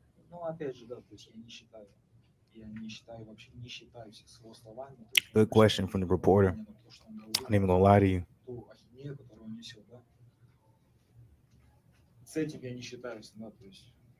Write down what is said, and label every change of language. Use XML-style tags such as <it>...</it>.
<ru>Ну, опять же, да, то есть я не считаю вообще, не считаюсь с его словами.</ru> <en>Good question from the reporter. I'm not even gonna lie to you.</en> <ru>Ту ахинею, которую он несет, да. С этим я не считаюсь, да, то есть.</ru>